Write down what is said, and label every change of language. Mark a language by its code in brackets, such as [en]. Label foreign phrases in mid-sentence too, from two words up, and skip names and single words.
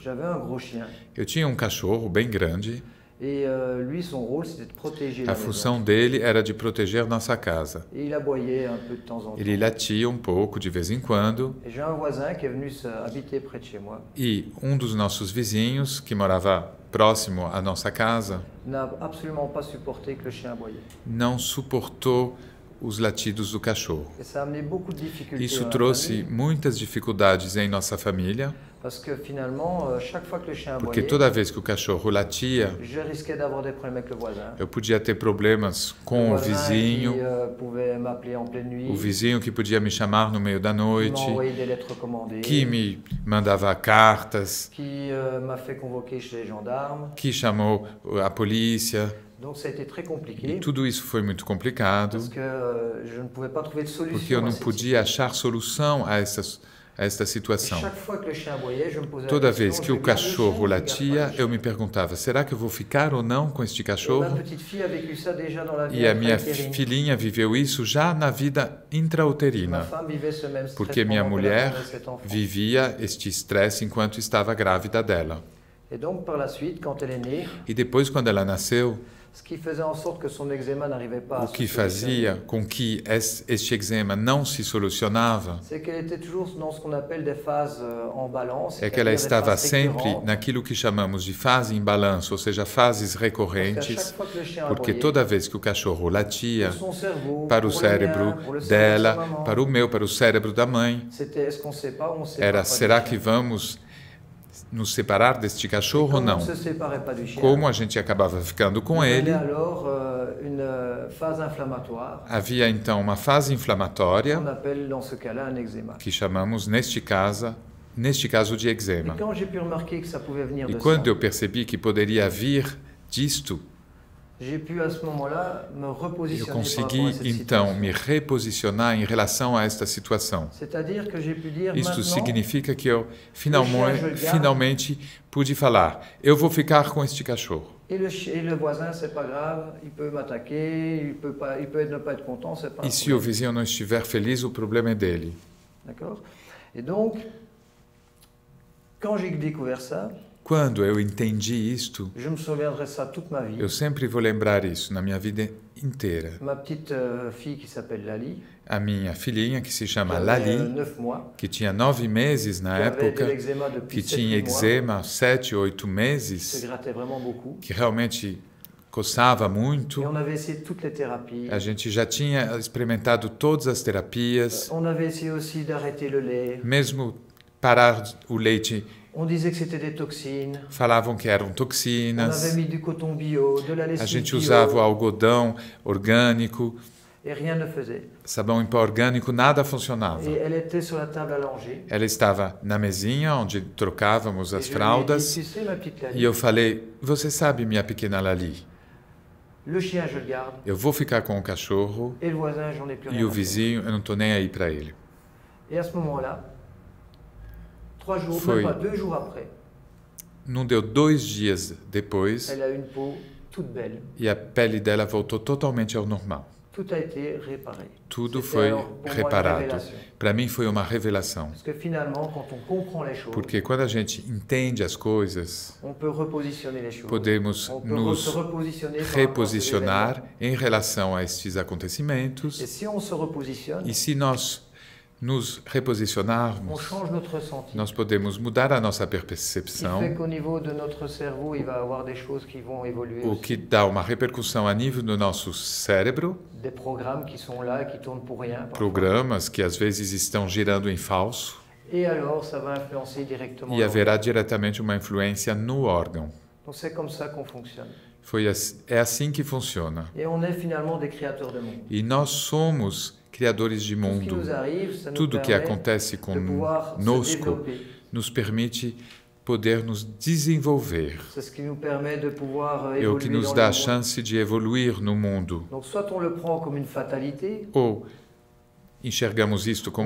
[pt] Eu tinha um cachorro bem grande. A função dele era de proteger nossa casa. Ele latia um pouco de vez em quando. E um dos nossos vizinhos, que morava próximo à nossa casa, [fr] n'a absolument pas supporté que le chien aboyait. [pt] não suportou os latidos do cachorro. [fr] Et ça a amené beaucoup de difficultés [pt] Isso [fr] dans la [pt] trouxe [fr] famille, [pt] muitas dificuldades em nossa família, [fr] parce que finalement, chaque fois que le chien [pt] porque [fr] aboyait, [pt] toda vez que o cachorro latia, [fr] je risquais d'avoir des problèmes avec le voisin. [pt] eu podia ter problemas com [fr] Le [pt] o [fr] voisin [pt] vizinho, [fr] qui pouvait m'appeler en pleine nuit, [pt] o vizinho que podia me chamar no meio da [fr] qui [pt] noite, [fr] m'envoyait des lettres recommandées, [pt] que me mandava cartas, [fr] qui m'a fait convoquer chez les gendarmes. [pt] que chamou a polícia. [fr] Donc ça a été très compliqué, [pt] E tudo isso foi muito complicado, [fr] parce que je ne pouvais pas trouver de solution. [pt] porque eu [fr] à [pt] não [fr] cette [pt] podia [fr] situation. [pt] achar solução a esta [fr] Et [pt] situação. [fr] chaque fois que le chien aboyait, je me posais [pt] Toda [fr] la [pt] vez [fr] question, [pt] que [fr] je [pt] o [fr] vais garder le [pt] cachorro [fr] chien ou je garde [pt] latia, [fr] pas le chien? [pt] eu me perguntava, será que eu vou ficar ou não com este [fr] Et ma [pt] cachorro? [fr] petite fille a vécu ça déjà dans la vie [pt] E a minha [fr] intra-utérine. [pt] filhinha viveu isso já na vida [fr] Ma [pt] intrauterina, [fr] femme vivait ce même stress [pt] porque minha [fr] pendant qu'elle [pt] mulher [fr] attendait cet enfant. [pt] vivia este estresse enquanto estava grávida dela. [fr] Et donc par la suite, quand elle est née, [pt] E depois, quando ela nasceu, [fr] ce qui faisait en sorte que son eczéma n'arrivait pas à [pt] o [fr] se [pt] que [fr] solutionner, [pt] fazia com que este eczema não se solucionava [fr] c'est qu'elle était toujours dans ce qu'on appelle des phases en balance. [pt] é que ela [fr] c'est-à-dire des [pt] estava [fr] phases [pt] sempre [fr] récurrentes, [pt] naquilo que chamamos de fase em balanço, ou seja, fases [fr] parce qu'à [pt] recorrentes, [fr] chaque fois que le chien [pt] porque [fr] aboyait, [pt] toda vez que o cachorro latia, [fr] pour son cerveau, [pt] para o [fr] pour le [pt] cérebro [fr] mien, pour le cerveau de sa [pt] dela, [fr] maman, [pt] para o meu, para o cérebro da mãe, [fr] c'était est-ce qu'on sait pas ou on sait [pt] era: [fr] pas [pt] será [fr] du [pt] que [fr] chien. [pt] vamos nos separar deste cachorro ou [fr] Comme on [pt] não? [fr] ne se séparait pas du chien, [pt] Como a gente acabava ficando com [fr] il y [pt] ele, [fr] avait alors une phase inflammatoire [pt] havia então uma fase inflamatória, [fr] qu'on appelle dans ce cas-là un eczéma. [pt] que chamamos neste caso de [fr] Et [pt] eczema. [fr] quand j'ai pu remarquer que ça pouvait venir [pt] E [fr] de [pt] quando [fr] ça, [pt] eu percebi que poderia vir disto, [fr] j'ai pu à ce moment-là me [pt] eu [fr] repositionner par rapport [pt] consegui [fr] à cette [pt] então [fr] situation. [pt] me reposicionar em relação a esta situação. [fr] C'est-à-dire que j'ai pu dire [pt] Isto [fr] maintenant, [pt] significa que eu [fr] garde. [pt] finalmente pude falar: eu vou ficar com este cachorro. [fr] et le voisin, c'est pas grave, il peut m'attaquer, il peut ne pas être content, c'est pas un [pt] E se o [fr] problème. [pt] vizinho não estiver feliz, o problema é dele. [fr] D'accord? Et donc, quand j'ai découvert ça, [pt] Quando eu entendi isto, [fr] je me souviendrai de ça toute ma vie. [pt] eu sempre vou lembrar isso na minha vida inteira. [fr] Ma petite fille qui s'appelle Lali, [pt] A minha filhinha, que se [fr] qui [pt] chama [fr] avait [pt] Lali, [fr] 9 mois, [pt] que tinha 9 meses na [fr] qui avait de [pt] época, [fr] l'eczéma depuis [pt] que [fr] 7 [pt] tinha [fr] mois, [pt] eczema há 7, 8 [fr] se [pt] meses, [fr] grattait vraiment beaucoup. [pt] que realmente coçava muito. [fr] Et on avait essayé toutes les thérapies. [pt] A gente já tinha experimentado todas as terapias, [fr] On avait essayé aussi d'arrêter le lait. [pt] mesmo parar o leite, [fr] On disait que c'était des toxines. [pt] falavam que eram [fr] On avait [pt] toxinas. [fr] mis du coton bio, de la [pt] A [fr] lessive [pt] gente [fr] bio, [pt] usava o algodão orgânico, [fr] et rien ne faisait. [pt] sabão em pó orgânico, nada funcionava. [fr] Et elle était sur la table allongée. [pt] Ela estava na mesinha onde trocávamos [fr] Et [pt] as [fr] je [pt] fraldas [fr] lui ai dit, tu sais, ma petite Lali, [pt] e eu falei: você sabe, minha pequena Lali, [fr] le chien, je le garde, [pt] eu vou ficar com o cachorro [fr] et le voisin, j'en ai plus rien [pt] e o [fr] à faire. [pt] vizinho, eu não estou nem aí para ele. [fr] Et à ce moment-là, 3 jours, [pt] Foi. [fr] même pas 2 jours après, [pt] Não deu 2 dias depois [fr] elle a une peau toute belle. [pt] e a pele dela voltou totalmente ao normal. [fr] Tout a été réparé. [pt] Tudo [fr] C'était [pt] foi [fr] alors pour moi une [pt] reparado. [fr] révélation. [pt] Para mim foi uma revelação, [fr] Parce que finalement, quand on comprend les choses, [pt] porque quando a gente entende as coisas, [fr] on peut repositionner les choses. [pt] podemos [fr] On peut [pt] nos [fr] se repositionner par rapport à ces [pt] reposicionar [fr] événements. [pt] em relação a estes [fr] Et [pt] acontecimentos. [fr] si on se repositionne, [pt] E se nós nos [fr] on [pt] reposicionarmos, [fr] change notre ressenti. [pt] nós podemos mudar a nossa [fr] Ce qui fait [pt] percepção, [fr] qu'au niveau de notre cerveau, il va y avoir des choses qui vont évoluer. [pt] o [fr] aussi. [pt] que dá uma repercussão a nível do nosso cérebro, [fr] Des programmes qui sont là, qui tournent pour rien. parfois. [pt] programas que às vezes estão girando em falso, [fr] Et alors, ça va influencer directement. [pt] e [fr] l'organe. [pt] haverá diretamente uma influência no órgão. [fr] Donc c'est comme ça qu'on fonctionne. [pt] É assim que funciona. [fr] Et on est finalement des créateurs de monde. [pt] E nós somos criadores de [fr] Tout ce qui [pt] mundo. [fr] nous arrive, ça nous [pt] Tudo que [fr] permet [pt] acontece [fr] de pouvoir se [pt] conosco [fr] développer. [pt] nos permite poder nos desenvolver. [fr] C'est ce qui nous permet de pouvoir [pt] É o que [fr] évoluer [pt] nos [fr] dans [pt] dá [fr] le [pt] a [fr] monde. [pt] chance de evoluir no mundo. [fr] Donc soit on le prend comme une fatalité, [pt] Ou enxergamos isto como